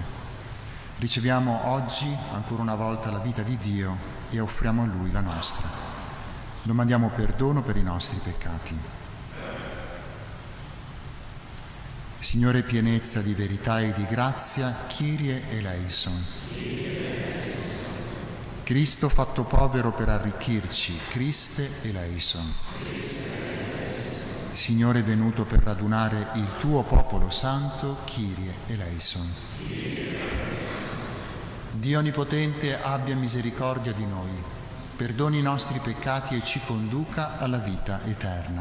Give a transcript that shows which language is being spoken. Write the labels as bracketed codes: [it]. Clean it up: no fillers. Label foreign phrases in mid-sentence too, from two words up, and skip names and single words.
[it] Riceviamo oggi ancora una volta la vita di Dio e offriamo a Lui la nostra. Domandiamo perdono per i nostri peccati. Signore, pienezza di verità e di grazia, [el] Κύριε ἐλέησον. [it] Cristo fatto povero per arricchirci, [el] Χριστέ ἐλέησον. [it] Signore venuto per radunare il tuo popolo santo, [el] Κύριε ἐλέησον. [it] Dio Onnipotente abbia misericordia di noi, perdoni i nostri peccati e ci conduca alla vita eterna.